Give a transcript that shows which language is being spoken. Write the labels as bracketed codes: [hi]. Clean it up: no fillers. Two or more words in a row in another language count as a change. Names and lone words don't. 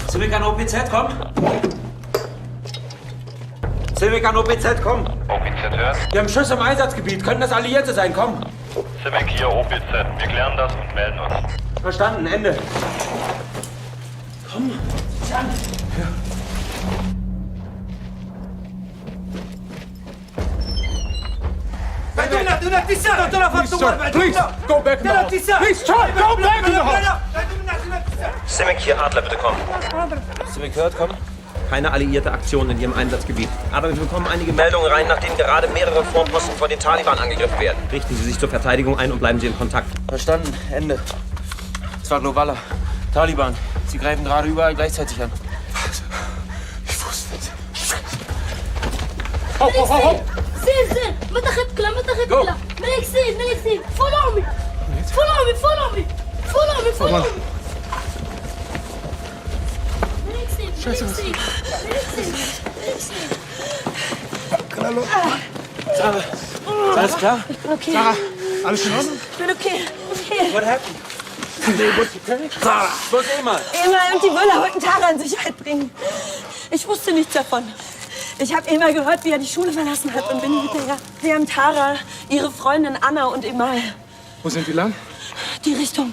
[de] Civic an OPZ, komm! Civic an OPZ, komm! OPZ hört. Wir haben Schüsse im Einsatzgebiet. Können das Alliierte sein? Komm! Civic hier, OPZ. Wir klären das und melden uns. Verstanden, Ende. Komm, zieh an. Ja. [en] Please, go back now. Please, try, go back now. [de] Civic hier, Adler, bitte komm. Civic hört, komm. Keine alliierte Aktion in Ihrem Einsatzgebiet. Aber wir bekommen einige Meldungen rein, nach denen gerade mehrere Vorposten von den Taliban angegriffen werden. Richten Sie sich zur Verteidigung ein und bleiben Sie in Kontakt. Verstanden. Ende. Es war Globala. Taliban. Sie greifen gerade überall gleichzeitig an. Ich wusste es. [ar] سير ما تاخذ كلام ما تاخذ كلام ملك سير [en] follow me [de] Scheiße, was? Sarah, ist alles klar? Ich bin okay. Sarah, alles in Ordnung? Ich bin okay. [en] What happened? [de] Sarah, wo ist Emma? Emma und die Müller wollten Tara in Sicherheit bringen. Ich wusste nichts davon. Ich habe Emma gehört, wie er die Schule verlassen hat und bin hinterher. Sie haben Tara, ihre Freundin Anna und Emal. Wo sind die lang? Die Richtung.